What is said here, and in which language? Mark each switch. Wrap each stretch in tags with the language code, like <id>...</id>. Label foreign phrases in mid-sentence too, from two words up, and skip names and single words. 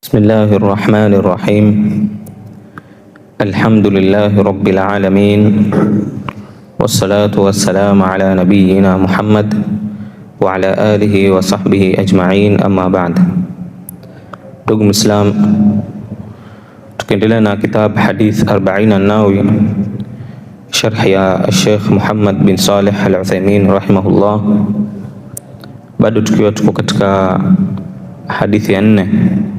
<ar>بسم الله الرحمن الرحيم الحمد لله رب العالمين. والصلاة والسلام على نبينا محمد وعلى آله وصحبه أجمعين أما بعد.</ar> <sw>Ndugu Muislam, tukiendelea na kitab Hadith 40 an-Nawawi, sharh ya Sheikh Muhammad bin Salih Al-Uthaymeen rahimahullah, bado tukiwa tuko katika hadithi ya 4.</sw>